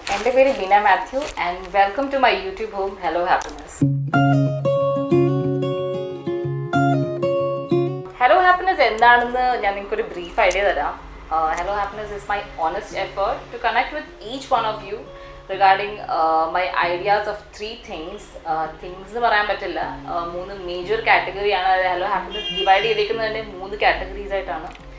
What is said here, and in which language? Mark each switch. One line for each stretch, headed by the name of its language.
English: My name is Beena Matthew and welcome to my YouTube home Hello Happiness.
Malayalam: Hello Happiness എന്താണെന്ന് ഞാൻ നിങ്ങൾക്ക് ഒരു brief idea തരാം.
English: Hello Happiness is my honest effort to connect with each one of you regarding my ideas of three things.
Malayalam: Things എന്ന് പറയാൻ പറ്റില്ല, മൂന്ന് major കാറ്റഗറിയാണ്. Hello Happiness divide ചെയ്തിരിക്കുന്നത് തന്നെ മൂന്ന് കാറ്റഗറീസ് ആയിട്ടാണ്.